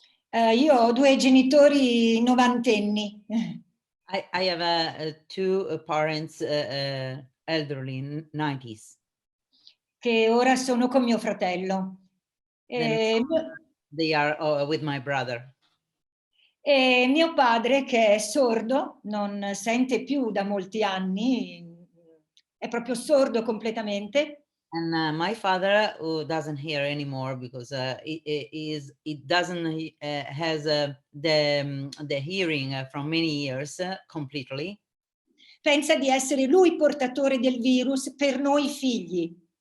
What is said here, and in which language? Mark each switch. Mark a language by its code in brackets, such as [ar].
[it] Io ho 2 genitori novantenni. [en] I have 2 parents elderly in 90s. [it] Che ora sono con mio fratello. [en] They are with my brother. [it] E mio padre, che è sordo, non sente più da molti anni, è proprio sordo completamente. [en] And my father, who doesn't hear anymore because it doesn't has the hearing from many years completely. [it] Pensa di essere lui portatore del virus per noi figli.